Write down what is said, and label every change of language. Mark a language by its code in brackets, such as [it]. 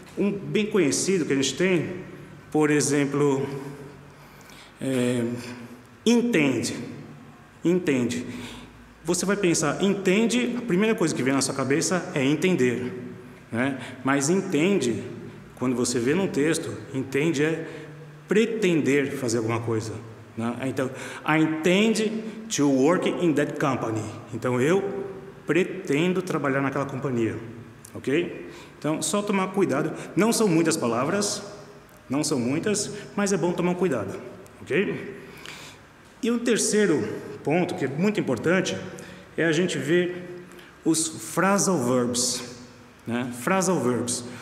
[pt] Um bem conhecido que a gente tem, por exemplo, entende. Entende. Você vai pensar, entende, a primeira coisa que vem na sua cabeça é entender, né? Mas entende, quando você vê num texto, entende é pretender fazer alguma coisa, né? [en] Então, I intend to work in that company. [pt] Então, eu pretendo trabalhar naquela companhia, ok? Então, só tomar cuidado. Não são muitas palavras, não são muitas, mas é bom tomar cuidado, ok? E o terceiro ponto, que é muito importante, é a gente ver os phrasal verbs, né? Phrasal verbs.